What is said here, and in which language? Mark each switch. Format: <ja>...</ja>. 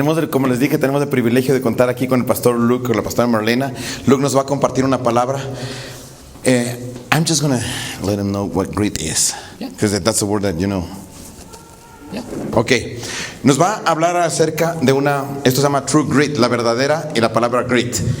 <es>Como les dije, tenemos el privilegio de contar aquí con el pastor Luke, con la pastora Marlena. Luke nos va a compartir una palabra.</es> <en>I'm just going to let him know what grit is, because that's the word that you know. Yeah.</en> <es>Ok, nos va a hablar acerca de esto se llama true grit, la verdadera, y la palabra grit.</es>